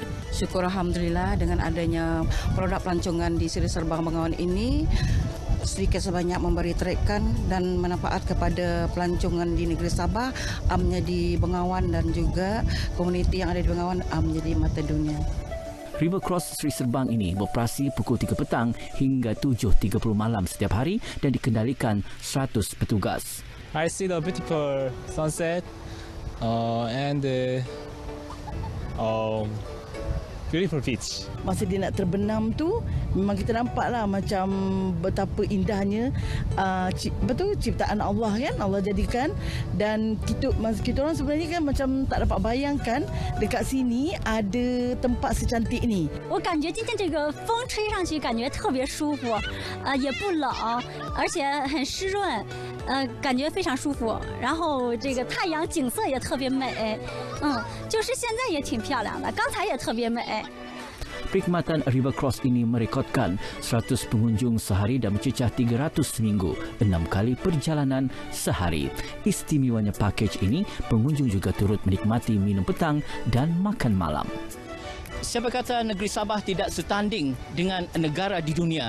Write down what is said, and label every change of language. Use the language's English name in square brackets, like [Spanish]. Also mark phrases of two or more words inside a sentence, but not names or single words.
[Malay] Syukur Alhamdulillah dengan adanya produk pelancongan di Seri Serbang Bengawan ini sedikit sebanyak memberi terikan dan manfaat kepada pelancongan di negeri Sabah, amnya di Bengawan dan juga komuniti yang ada di Bengawan menjadi mata dunia. River Cross Seri Serbang ini beroperasi pukul 3 petang hingga 7.30 malam setiap hari dan dikendalikan 100 petugas. [English] I see the beautiful sunset and beautiful beach. [Malay] Masa dia nak terbenam tu, memang kita nampaklah macam betapa indahnya ciptaan Allah kan, Allah jadikan. Dan kita orang sebenarnya kan macam tak dapat bayangkan dekat sini ada tempat secantik ni. [Chinese] 我感觉今天这个风吹上去感觉特别舒服，也不冷，而且很湿润，感觉非常舒服。然后这个太阳景色也特别美，就是现在也挺漂亮的，刚才也特别美。 [Malay] Perkhidmatan River Cross ini merekodkan 100 pengunjung sehari dan mencecah 300 seminggu, 6 kali perjalanan sehari. Istimewanya pakej ini, pengunjung juga turut menikmati minum petang dan makan malam. Siapa kata negeri Sabah tidak setanding dengan negara di dunia?